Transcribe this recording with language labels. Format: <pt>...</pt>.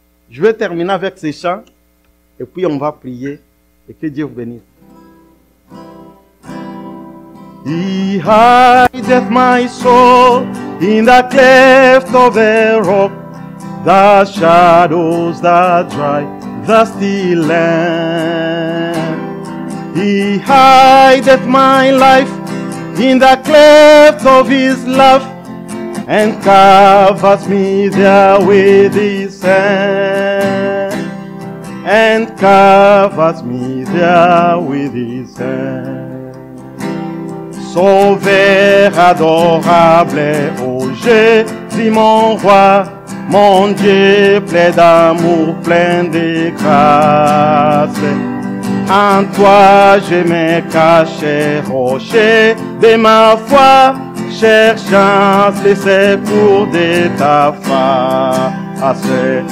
<fr>Je vais terminer avec ces chants et puis on va prier et que Dieu vous bénisse.</fr> <en>He hideth my soul in the cleft of a rock, the shadows that dry the still land. He hideth my life in the cleft of his love, and covers me there with his hand, and covers me there with his hand.</en> <fr>Sauveur adorable, ô Jésus mon roi, mon Dieu plein d'amour, plein de grâce. En toi je me cache, rocher de ma foi, cherchant les secours de ta face.</fr>